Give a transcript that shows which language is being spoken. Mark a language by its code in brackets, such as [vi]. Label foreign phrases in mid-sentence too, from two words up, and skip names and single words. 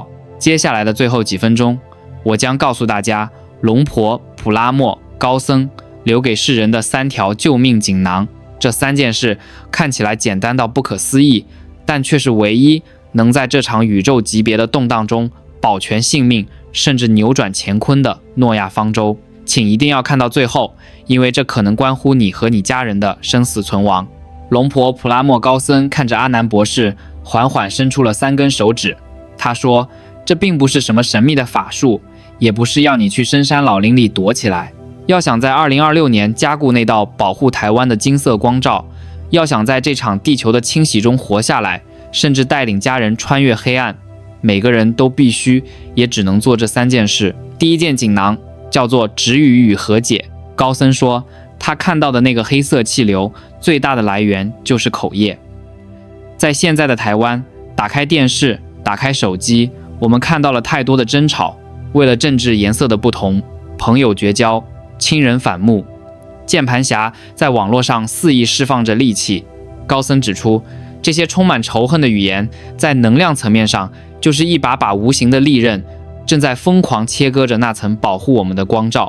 [zh] 接下來的最後幾分鐘，我將告訴大家龍婆、普拉默、高僧留給世人的3條救命錦囊。這3件事看起來簡單到不可思議，但卻是唯一能在這場宇宙級別的動盪中保全性命，甚至扭轉乾坤的諾亞方舟。請一定要看到最後，因為這可能關乎你和你家人的生死存亡。龍婆普拉默高僧看着阿南博士，緩緩伸出了3根手指。他說，這並不是什麼神秘的法術，也不是要你去深山老林裡躲起來。要想在2026年加固那道保護台灣的金色光罩，要想在這場地球的清洗中活下來，甚至帶領家人穿越黑暗，每個人都必須也只能做這3件事。第一件錦囊叫做止語與和解。高僧說，他看到的那個黑色氣流最大的來源就是口業。在現在的台灣，打開電視，打開手機，我們看到了太多的爭吵，為了政治顏色的不同，朋友絕交，親人反目，鍵盤俠在網絡上肆意釋放着戾氣。高僧指出，這些充滿仇恨的語言，在能量層面上就是一把把無形的利刃，正在瘋狂切割着那層保護我們的光罩。